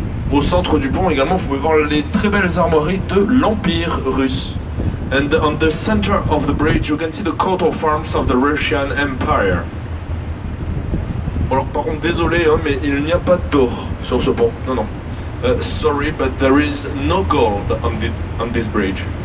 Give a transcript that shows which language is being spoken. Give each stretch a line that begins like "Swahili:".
French: Au centre du pont également, vous pouvez voir les très belles armoiries de l'Empire russe.
English: And on the center of the bridge, you can see the coat of arms of the Russian Empire.
French: Bon, alors, par contre, désolé, hein, mais il n'y a pas d'or sur ce pont. Non, non.
English: Sorry, but there is no gold on this bridge.